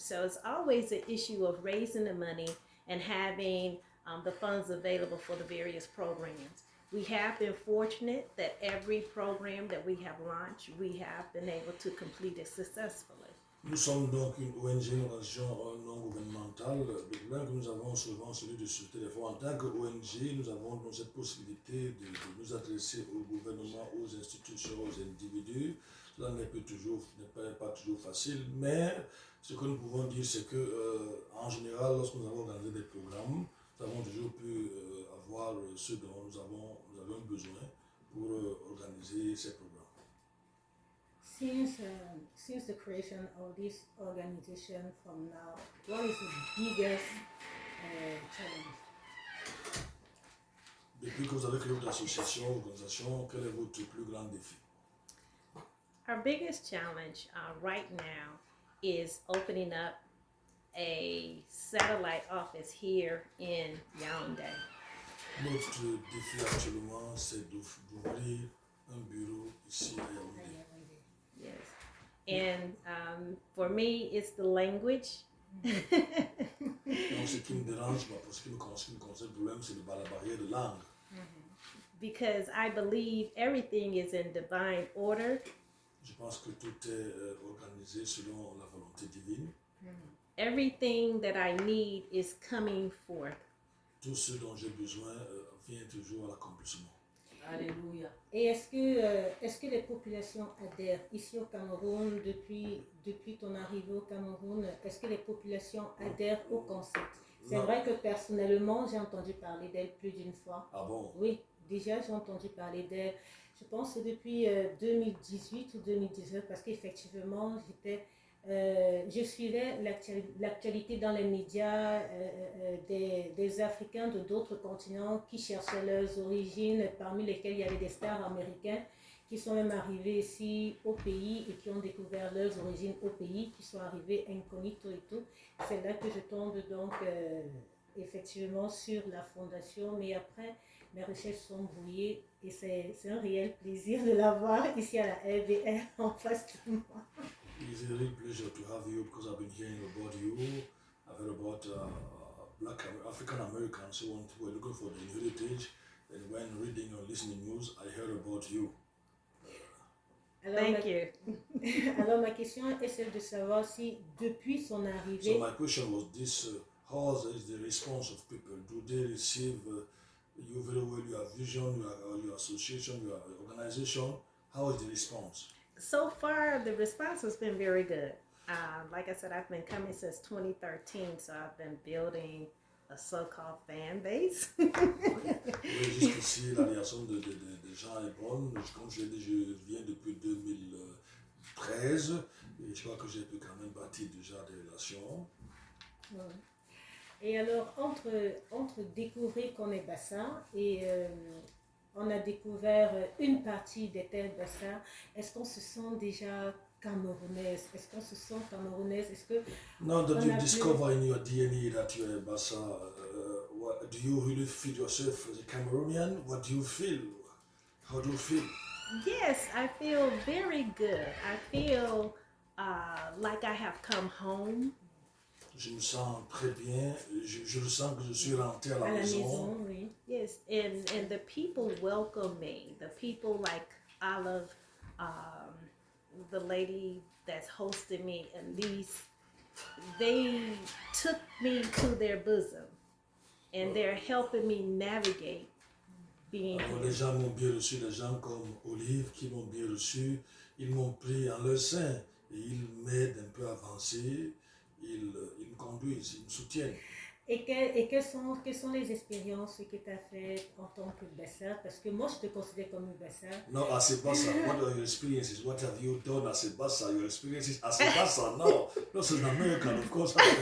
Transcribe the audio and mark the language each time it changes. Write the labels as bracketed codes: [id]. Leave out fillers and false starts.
[en] So it's always an issue of raising the money and having the funds available for the various programs. We have been fortunate that every program that we have launched, we have been able to complete it successfully. [fr] Nous sommes donc une ONG, une organisation non gouvernementale. Le problème que nous avons souvent, celui de ce téléphone. En tant qu'ONG, nous avons donc cette possibilité de nous adresser au gouvernement, aux institutions, aux individus. Cela n'est pas toujours facile, mais ce que nous pouvons dire, c'est que en général, lorsque nous avons organisé des programmes, nous avons toujours pu avoir ce dont nous avons besoin pour organiser ces programmes. [en] Since the creation of this organization from now, what is the biggest challenge? [fr] Depuis que vous avez créé votre association, organisation, quel est votre plus grand défi? [en] Our biggest challenge right now is opening up a satellite office here in Yaoundé. [fr] Notre défi actuellement, c'est d'ouvrir un bureau ici à Yaoundé. [en] Yes. And for me, it's the language. [fr] Donc, ce qui me dérange, pour ce qui me concerne, le problème, c'est la barrière de langue. [en] Because I believe everything is in divine order. [fr] Je pense que tout est organisé selon la volonté divine. [en] Everything that I need is coming forth. [fr] Tout ce dont j'ai besoin vient toujours à l'accomplissement. Alléluia. Et est-ce que les populations adhèrent ici au Cameroun depuis ton arrivée au Cameroun? Est-ce que les populations adhèrent au concept? C'est vrai que personnellement, j'ai entendu parler d'elle plus d'une fois. Ah bon? Oui, déjà j'ai entendu parler d'elle. Je pense que depuis 2018 ou 2019, parce qu'effectivement, je suivais l'actualité dans les médias des Africains de d'autres continents qui cherchaient leurs origines, parmi lesquels il y avait des stars américains qui sont même arrivés ici au pays et qui ont découvert leurs origines au pays, qui sont arrivés incognito et tout. C'est là que je tombe donc effectivement sur la fondation, mais après mes recherches sont brouillées et c'est un réel plaisir de la voir ici à la RBR en face de moi. [en] It's a real pleasure to have you because I've been hearing about you. I've heard about Black African Americans who were looking for their heritage, and when reading or listening news, I heard about you. Thank you. [fr] Alors ma question est celle de savoir si depuis son arrivée. [en] So my question was this: how is the response of people? Do they receive you very well? Your vision, your association, your organization. How is the response? So far, the response has been very good. Like I said, I've been coming since 2013, so I've been building a so-called fan base. [fr] Oui, jusqu'ici, la réaction des gens est bonne. Comme je l'ai dit, je viens depuis 2013 et je crois que j'ai pu quand même bâtir déjà des relations. Et alors, entre découvrir qu'on est bassin et on a découvert une partie des terres Bassa, est-ce qu'on se sent déjà camerounaise? Est-ce qu'on se sent camerounaise? Est-ce que [en] Now that [fr] on [en] you a discover in your DNA that you're a Bassa, do you really feel yourself as a Cameroonian? What do you feel? How do you feel? Yes, I feel very good. I feel like I have come home. [fr] Je me sens très bien. Je le sens que je suis rentré à à la la maison. maison, oui. [en] Yes, and the people welcome me. The people like Olive, the lady that's hosting me, Elise, they took me to their bosom, and they're helping me navigate being [fr] Alors, [en] here. [fr] les gens m'ont bien reçu, les gens comme Olive qui m'ont bien reçu, ils m'ont pris en leur sein et ils m'aident un peu à avancer, ils me conduisent, ils me soutiennent. Et quelles sont les expériences que tu as faites en tant que Bassa? Parce que moi, je te considère comme une Bassa. [en] No, as a Bassa, what are your experiences? What have you done as a Bassa? Your experiences as a Bassa? No, not as an American, of course.